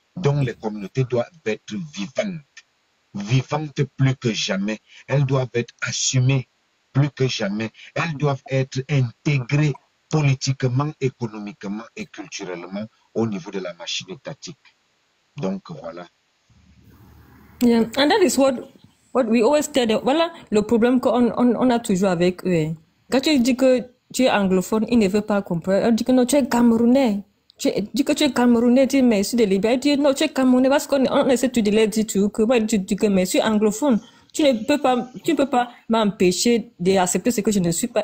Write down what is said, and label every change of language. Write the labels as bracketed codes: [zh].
[fr] Donc les communautés doivent être vivantes plus que jamais. Elles doivent être assumées plus que jamais. Elles doivent être intégrées politiquement, économiquement et culturellement au niveau de la machine étatique. Donc voilà. [en] Yeah, and that is what we always tell them. [fr] Voilà le problème qu'on a toujours avec eux. Quand tu dis que tu es anglophone, ils ne veulent pas comprendre. On dit que non, tu es camerounais. Tu dis que tu es camerounais, tu dis mais je suis de Libye. Ils disent non, tu es camerounais parce qu'on essaie de leur dire que moi, tu dis que mais je suis anglophone. Tu ne peux pas m'empêcher d'accepter ce que je ne suis pas.